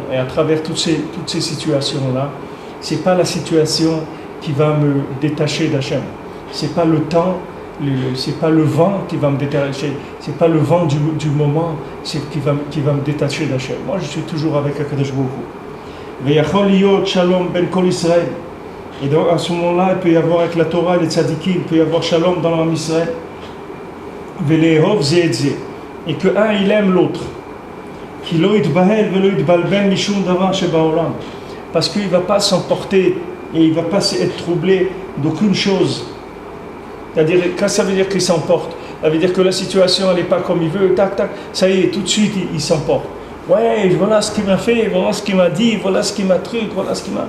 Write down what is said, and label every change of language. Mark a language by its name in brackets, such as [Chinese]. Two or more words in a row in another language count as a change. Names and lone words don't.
[French] Et à travers toutes ces situations-là, c'est pas la situation qui va me détacher d'Hachem. C'est pas le temps. C'est pas le vent qui va me détacher, c'est pas le vent du moment, c'est qui va me détacher d'Hachem. Moi, je suis toujours avec Akadosh Baruch Hu. [Hebrew] ויכול להיות שלום בין כל ישראל. [French] Et donc à ce moment-là, il peut y avoir avec la Torah et les tzadikim, il peut y avoir shalom dans l'âme Israël. [Hebrew] ולאהוב זה את זה. [French] Et que un, il aime l'autre. [Hebrew] כי לא יתבהל ולא יתבלבל משום דבר שבעולם. [French] Parce qu'il ne va pas s'emporter et il ne va pas être troublé d'aucune chose. C'est-à-dire, quand ça veut dire qu'il s'emporte, ça veut dire que la situation elle n'est pas comme il veut, tac, tac, ça y est, tout de suite il s'emporte. Ouais, voilà ce qu'il m'a fait, voilà ce qu'il m'a dit, voilà ce qu'il m'a truc, voilà ce qu'il m'a...